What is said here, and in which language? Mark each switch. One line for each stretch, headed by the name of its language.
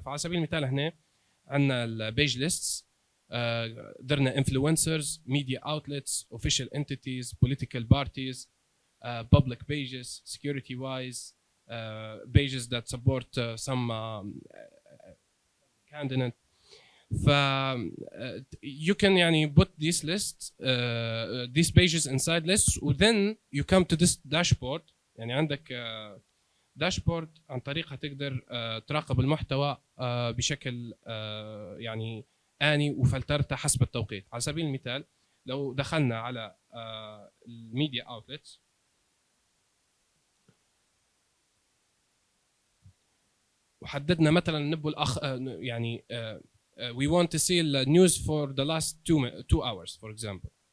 Arabic: فعلى سبيل المثال هنا عندنا البيج ليستس، درنا انفلونسرز، ميديا اوتلتس، اوفيشال انتيتيز، بوليتيكال بارتيز،
English: public pages, security wise, pages that support some candidate. ف you can يعني put these lists these pages inside lists, and then you come to this dashboard.
Arabic: يعني عندك داشبورد عن طريقها تقدر تراقب المحتوى بشكل يعني آني وفلترته حسب التوقيت. على سبيل المثال لو دخلنا على الميديا اوتلتس وحددنا مثلا نبغى يعني
English: we want to see the news for the last 2 hours for example.